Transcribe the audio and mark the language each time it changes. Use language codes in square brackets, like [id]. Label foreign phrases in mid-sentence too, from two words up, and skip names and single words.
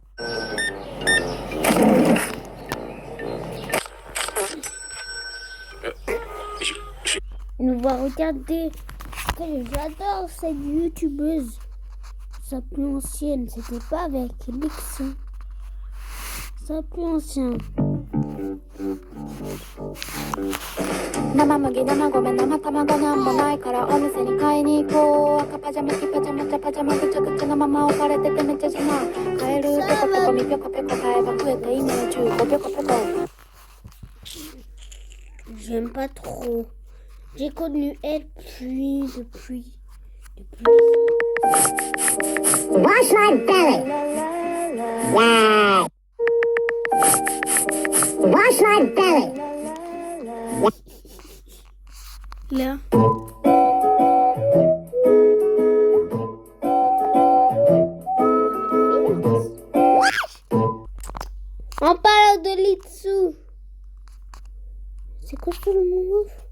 [fr] On va regarder. J'adore cette youtubeuse. Sa plus ancienne. C'était pas avec Lix. Sa plus ancienne. [ja] 生麦生米生卵なんもないからお店に買いに行こう赤パジャマ着パジャマ茶パジャマぐちゃぐちゃのまま置かれててめっちゃ邪魔カエルペコペコミピョコペコ買えば増えて今の15ピョコペコ [fr] J'aime pas trop. J'ai connu elle depuis. [en] Wash my belly. Wow. Wash my belly. [fr] Là. On parle de Litsu. C'est quoi ce le mot?